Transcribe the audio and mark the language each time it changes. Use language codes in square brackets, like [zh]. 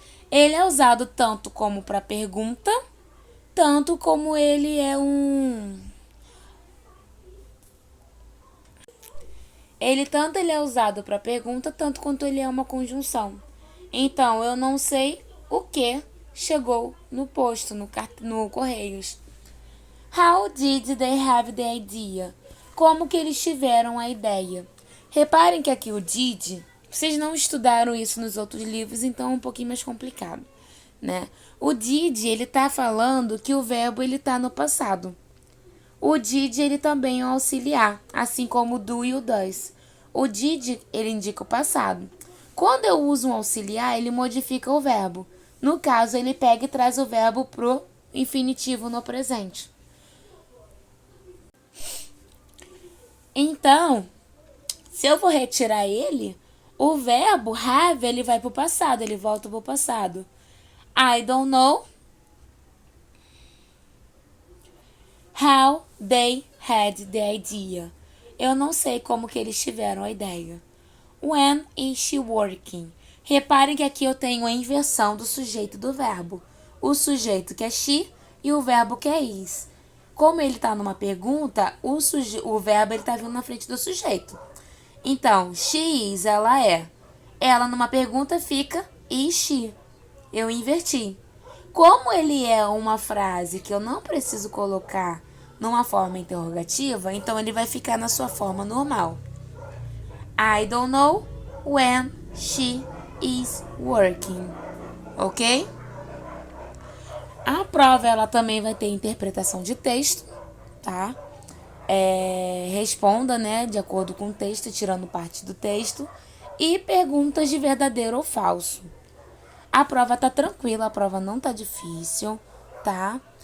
[pt] Ele é usado tanto como para pergunta, tanto como ele é ele é usado para pergunta, tanto quanto ele é uma conjunção. Então, eu não sei o que chegou no posto, no Correios. [en] How did they have the idea? [pt] Como que eles tiveram a ideia? Reparem que aqui o did, vocês não estudaram isso nos outros livros, então é um pouquinho mais complicado, né? O did, ele tá falando que o verbo ele tá no passado. O did, ele também é um auxiliar, assim como o do e o does. O did, ele indica o passado. Quando eu uso um auxiliar, ele modifica o verbo. No caso, ele pega e traz o verbo pro infinitivo no presente. Então, se eu vou retirar ele, o verbo have, ele vai pro passado, ele volta pro passado. [en] I don't know how they had the idea. [pt] Eu não sei como que eles tiveram a ideia. [en] When is she working? [pt] Reparem que aqui eu tenho a inversão do sujeito do verbo. O sujeito que é she e o verbo que é is. Como ele está numa pergunta, o verbo está vindo na frente do sujeito. Então, she is, ela é. Ela numa pergunta fica is she. Eu inverti. Como ele é uma frase que eu não preciso colocar numa forma interrogativa, então ele vai ficar na sua forma normal. [en] I don't know when she is working. [pt] Ok? A prova ela também vai ter interpretação de texto, tá? Responda, né, de acordo com o texto, tirando parte do texto. E perguntas de verdadeiro ou falso. A prova tá tranquila, a prova não tá difícil, tá?